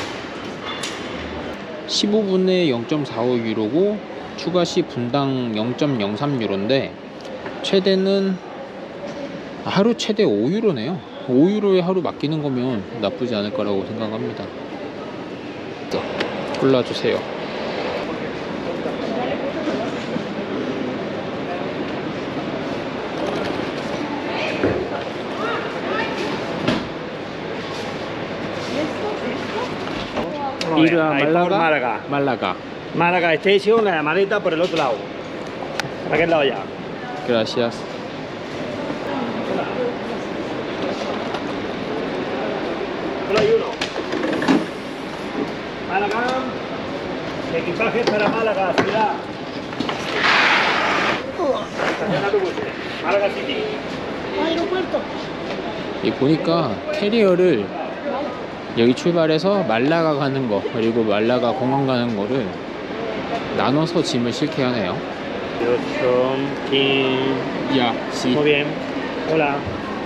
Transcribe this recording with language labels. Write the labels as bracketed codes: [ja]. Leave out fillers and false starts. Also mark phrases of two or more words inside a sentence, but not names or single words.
[ko] 15분에 0.45유로고 추가 시 분당 0.03유로인데 최대는 하루 최대 5유로네요. 5유로에 하루 맡기는 거면 나쁘지 않을 거라고 생각합니다. 골라주세요. [es] Ir a Ahí por Málaga. Málaga. Málaga. Málaga Station, la maleta por el otro lado. ¿Para qué lado ya? Gracias. Solo hay uno. Málaga. Equipaje para Málaga, ciudad. Estación autobuses. Málaga City. [ko] 이 보니까 캐리어를 여기 출발해서 말라가 가는 거 그리고 말라가 공항 가는 거를 나눠서 짐을 싣게 하네요. [es] Son 15. [ko] 야, 씨. [es] Muy bien. Hola.